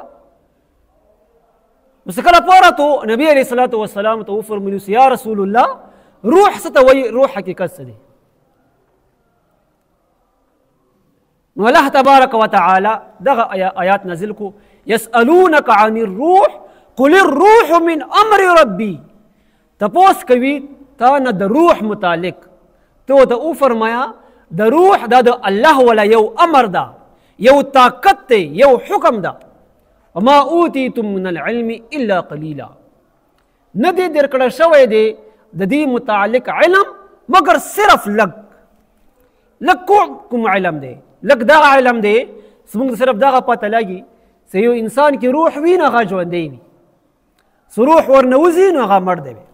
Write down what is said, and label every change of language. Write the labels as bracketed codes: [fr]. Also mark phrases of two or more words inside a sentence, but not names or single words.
[ps] نو څه کله پوه راته نبي [ar] علیه الصلاة والسلام [ps] ته وفرمیلو [ar] یا رسول الله، [ps] روح څه ته وایي؟ روح حقیقت څه دی؟ نو [ar] الله تبارک وتعالی [ps] دغه آیات نازل کو، [ar] یسألونک عن الروح قل الروح من امر ربی. [ps] تپوس کوي تا نه د روح متعلق، تو ته وفرمایا د روح دا د الله ولا یو امر ده، یو طاقت دی، یو حکم ده. [ar] وما اوتیتم من العلم الا قلیلا. [ps] نه دی درکړه شوی دی د دې متعلق علم مگر صرف لږ کوم علم دی، لږ دغه علم دی زموږ صرف دغه پته لګي چې یو انسان کې روح وي نو هغه ژوندی وي، چې روح ورنه وځي نو هغه مړ دی.